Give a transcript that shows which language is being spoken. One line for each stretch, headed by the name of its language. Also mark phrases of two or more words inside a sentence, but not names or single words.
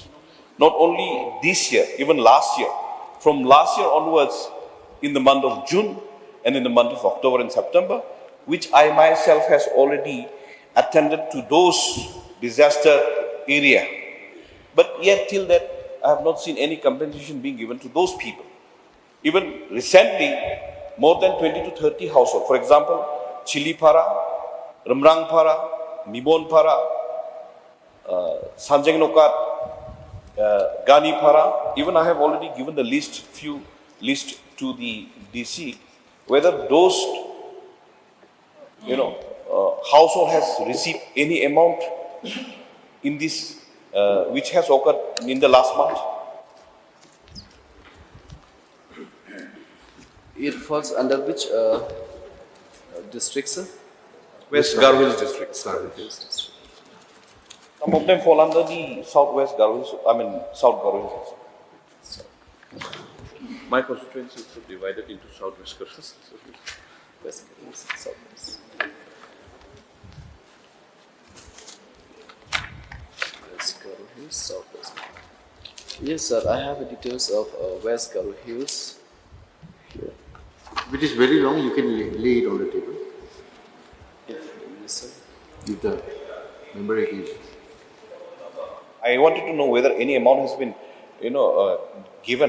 English: Not only this year, even last year. From last year onwards, in the month of June and in the month of October and September, which I myself has already attended to those disaster area. But yet till that, I have not seen any compensation being given to those people. Even recently, more than 20 to 30 households, for example, Chili Para, Remrang Para, Mibon Para, Sanjang Nokat, Gani Para, even I have already given the list to the DC, whether those, household has received any amount in this, which has occurred in the last month. It falls under which district, sir? West Garo Hills district. Some of them fall under the southwest Garo Hills, South Garo Hills. My constituency is divided into southwest Garo Hills. West Garo Hills, southwest. West Garo Hills, southwest. Yes, sir. I have the details of West Garo Hills here. If it is very long, you can lay it on the table. Yes, sir. If the member agrees. I wanted to know whether any amount has been, given.